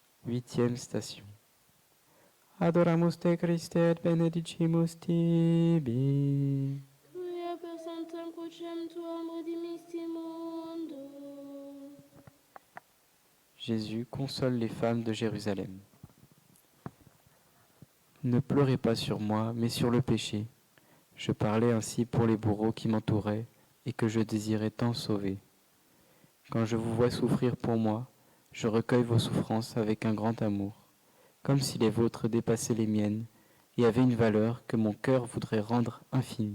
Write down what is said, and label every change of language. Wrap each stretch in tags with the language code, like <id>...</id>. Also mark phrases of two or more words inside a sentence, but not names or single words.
<fr>8e station.</fr> <la>Adoramus te Christe et benedicimus tibi. Quia per sanctam crucem tuam redimisti mundo.</la> <fr>Jésus console les femmes de Jérusalem. Ne pleurez pas sur moi, mais sur le péché. Je parlais ainsi pour les bourreaux qui m'entouraient et que je désirais tant sauver. Quand je vous vois souffrir pour moi, je recueille vos souffrances avec un grand amour, comme si les vôtres dépassaient les miennes et avaient une valeur que mon cœur voudrait rendre infinie.</fr>